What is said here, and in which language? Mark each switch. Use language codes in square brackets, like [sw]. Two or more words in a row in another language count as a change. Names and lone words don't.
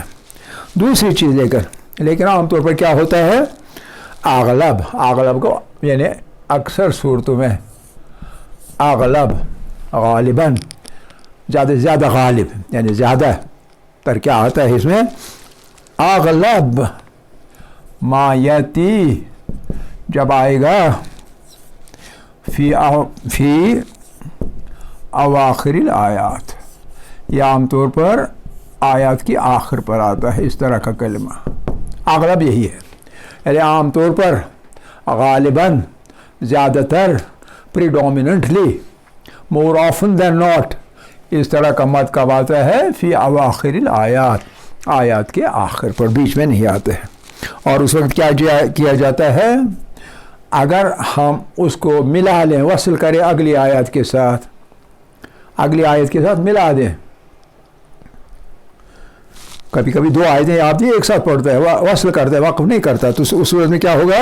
[ur] دوسری چیز لیکن عام طور پر کیا ہوتا ہے؟ اغلب کو یعنی اکثر صورتوں میں غالباً زیادہ سے زیادہ غالب، یعنی زیادہ تر کیا آتا ہے اس میں؟ [ar] اغلب ما یاتی، [ur] جب آئے گا [ar] فی اواخر الآیات، [ur] یہ عام طور پر آیات کی آخر پر آتا ہے اس طرح کا کلمہ، اغلب یہی ہے، یعنی عام طور پر، غالباً، زیادہ تر، predominantly، [en] more often than not، [ur] اس طرح کا مد کب آتا ہے؟ [ar] فی اواخر الآیات، [ur] آیات کے آخر پر، بیچ میں نہیں آتے ہیں۔ اور اس وقت کیا کیا جاتا ہے؟ اگر ہم اس کو ملا لیں، وصل کریں اگلی آیات کے ساتھ، اگلی آیت کے ساتھ ملا دیں، کبھی کبھی 2 آیتیں آپ ایک ساتھ پڑھتا ہے، وصل کرتا ہے، وقف نہیں کرتا، تو اس صورت میں کیا ہوگا؟